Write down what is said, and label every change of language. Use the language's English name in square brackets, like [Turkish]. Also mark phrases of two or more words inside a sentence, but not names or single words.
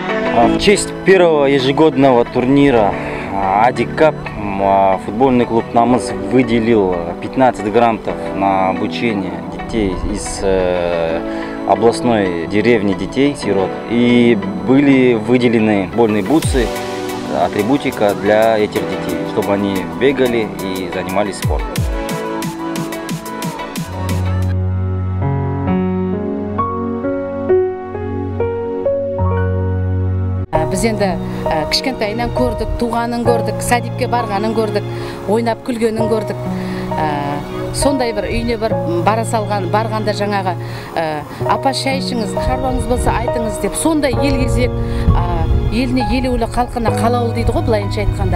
[Russian] В честь первого ежегодного турнира Адикап футбольный клуб «Намыс» выделил 15 грантов на обучение детей из областной деревни детей-сирот. И были выделены футбольные бутсы, атрибутика для этих детей, чтобы они бегали и занимались спортом. [Kazakh] Біз енді кішкентайынан көрдік, туғанын көрдік, садикке барғанын көрдік, ойнап күлгенін көрдік. Сондай бір үйіне бір барғанда жаңағы апа шай ішіңіз, шаруаңыз болса айтыңыз деп, сондай ел-кезек, еліне елеулі, халқына қалаулы дейді ғой, былайынша айтқанда.